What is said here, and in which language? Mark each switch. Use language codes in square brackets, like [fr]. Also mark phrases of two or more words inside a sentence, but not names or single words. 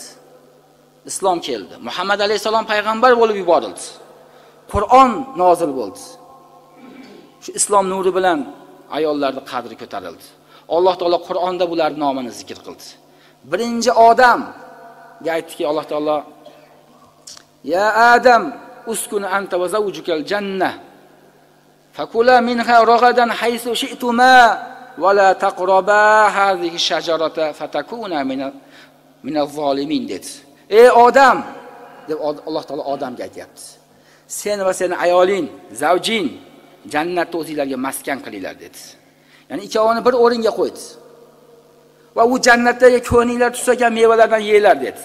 [uz] Islom keldi. Muhammad alayhisalom payg'ambar bo'lib yuborildi. Qur'on nozil bo'ldi. Shu islom nuri bilan ayollarning qadri ko'tarildi. Alloh taolo Qur'onda bularning nomini zikr qildi. Birinchi odamga aytdiki Alloh taolo: [ar] "يا آدم اسكن أنت وزوجك الجنة. فكلا منها رغدا حيث شئتما ولا تقربا هذه الشجرة فتكونا من الظالمين" dedi. [uz] Ey odam, deb Alloh taolo odamga aytayapti. Sen va sening ayoling, zavjing jannatda o'zingizlarga maskan qilinglar dedi. Ya'ni ikkovini bir o'ringa qo'ydi. Va u jannatdagi ko'ninglar tusagan mevalardan yeylar dedi.